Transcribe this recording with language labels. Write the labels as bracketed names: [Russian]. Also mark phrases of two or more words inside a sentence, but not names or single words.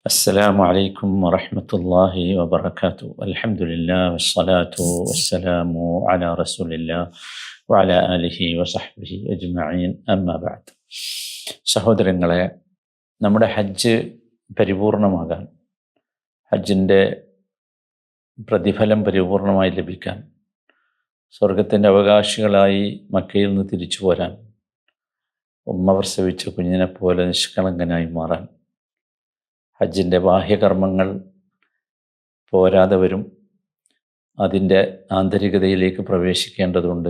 [Arabic] السلام عليكم ورحمة الله وبركاته. الحمد لله والصلاة والسلام على رسول الله وعلى آله وصحبه أجمعين أما بعد. [Malayalam] സഹോദരങ്ങളെ, നമ്മുടെ ഹജ്ജ് പരിപൂർണമാകാൻ, ഹജ്ജിൻ്റെ പ്രതിഫലം പരിപൂർണമായി ലഭിക്കാൻ, സ്വർഗത്തിൻ്റെ അവകാശികളായി മക്കയിൽ നിന്ന് തിരിച്ചു പോരാൻ, ഉമ്മ പ്രസവിച്ച കുഞ്ഞിനെ പോലെ നിഷ്കളങ്കനായി മാറാൻ, ഹജ്ജിൻ്റെ ബാഹ്യകർമ്മങ്ങൾ പോരാതെ വരും, അതിൻ്റെ ആന്തരികതയിലേക്ക് പ്രവേശിക്കേണ്ടതുണ്ട്.